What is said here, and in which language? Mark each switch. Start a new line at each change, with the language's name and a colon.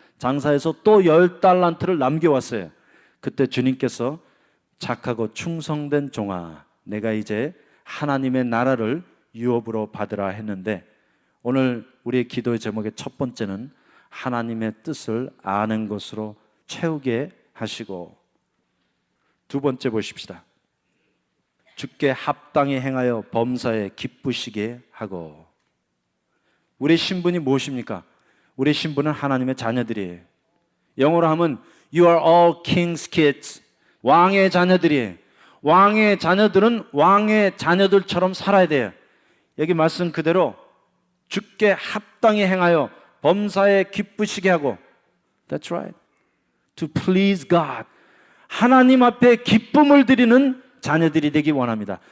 Korean: 장사해서 또 10달란트를 남겨왔어요. 그때 주님께서 착하고 충성된 종아, 내가 이제 하나님의 나라를 유업으로 받으라 했는데, 오늘 우리의 기도의 제목의 첫 번째는 하나님의 뜻을 아는 것으로 채우게 하시고, 두 번째 보십시다. 주께 합당히 행하여 범사에 기쁘시게 하고. 우리의 신분이 무엇입니까? 우리의 신분은 하나님의 자녀들이에요. 영어로 하면
English: You are all king's kids.
Korean: 왕의 자녀들이에요. 왕의 자녀들은 왕의 자녀들처럼 살아야 돼요. 여기 말씀 그대로 주께 합당히 행하여 범사에 기쁘시게 하고.
English: That's right. To please God.
Korean: 하나님 앞에 기쁨을 드리는 자녀들이 되기 원합니다.